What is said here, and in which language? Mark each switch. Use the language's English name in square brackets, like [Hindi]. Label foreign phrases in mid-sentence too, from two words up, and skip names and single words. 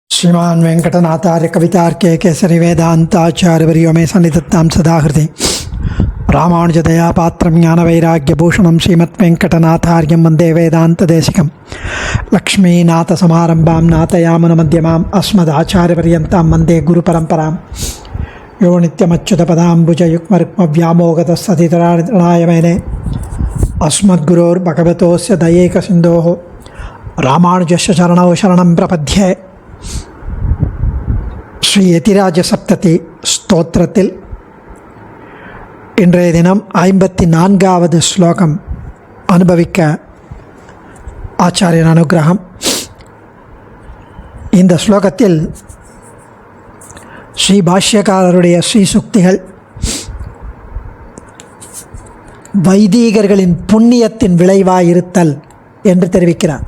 [Sanskrit] श्रीमान वेंकटनाथार्य कवितार्के केसरी वेदांताचार्यवर्यो मे सन्निधत्तां सदा हृदि रामानुजदया पात्रं ज्ञानवैराग्यभूषणं श्रीमद्वेंकटनाथार्यं वन्दे वेदान्तदेशिकं लक्ष्मीनाथसमारम्भां नाथयामुनमध्यमाम् अस्मदाचार्यपर्यन्तां वन्दे गुरुपरम्परां यो नित्यमच्युतपदाम्बुजयुग्मरुक्मव्यामोगतस्ततितराणाय मेने अस्मद्गुरोर्भगवतोस्य दयैकसिन्धोः रामानुजस्य चरणौ शरणं प्रपद्ये. [Tamil] ஸ்ரீ யதிராஜ சப்ததி ஸ்தோத்திரத்தில் இன்றைய தினம் 54வது ஸ்லோகம் அனுபவிக்க ஆச்சாரியன் அனுகிரகம். இந்த ஸ்லோகத்தில் ஸ்ரீ பாஷ்யக்காரருடைய ஸ்ரீசுக்திகள் வைதீகர்களின் புண்ணியத்தின் விளைவாயிருத்தல் என்று தெரிவிக்கிறார்.